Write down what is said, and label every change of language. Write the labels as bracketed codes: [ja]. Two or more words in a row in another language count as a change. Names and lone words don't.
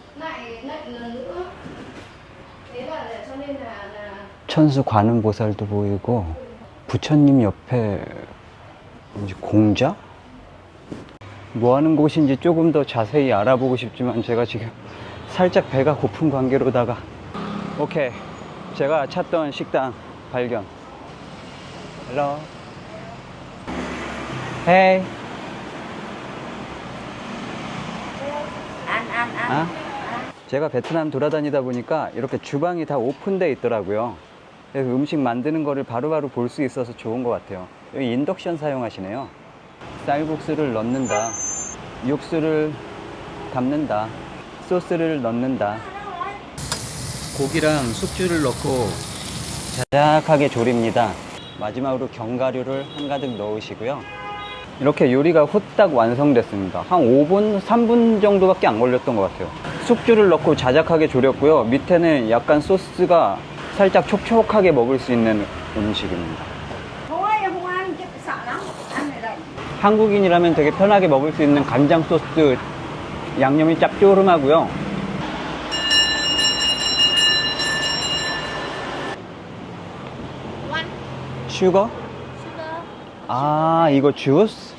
[ko] 천수 관음보살도 보이고 부처님 옆에 이제 공자? 뭐 하는 곳인지 조금 더 자세히 알아보고 싶지만 제가 지금 살짝 배가 고픈 관계로다가 오케이, 제가 찾던 식당 발견. [en] Hello. Hey. [vi] Ăn. [ko] 아? 제가 베트남 돌아다니다 보니까 이렇게 주방이 다 오픈되어 있더라고요. 그래서 음식 만드는 거를 바로바로 볼 수 있어서 좋은 것 같아요. 여기 인덕션 사용하시네요. 쌀국수를 넣는다, 육수를 담는다, 소스를 넣는다, 고기랑 숙주를 넣고 자작하게 졸입니다. 마지막으로 견과류를 한가득 넣으시고요. 이렇게 요리가 후딱 완성됐습니다. 한 5분, 3분 정도밖에 안 걸렸던 것 같아요. 숙주를 넣고 자작하게 졸였고요. 밑에는 약간 소스가 살짝 촉촉하게 먹을 수 있는 음식입니다. [vi] Thôi không ăn chứ sợ lắm. Ăn ở đây. [ko] 한국인이라면 되게 편하게 먹을 수 있는 간장 소스, 양념이 짭조름하고요. 슈거? 아, 이거 주스?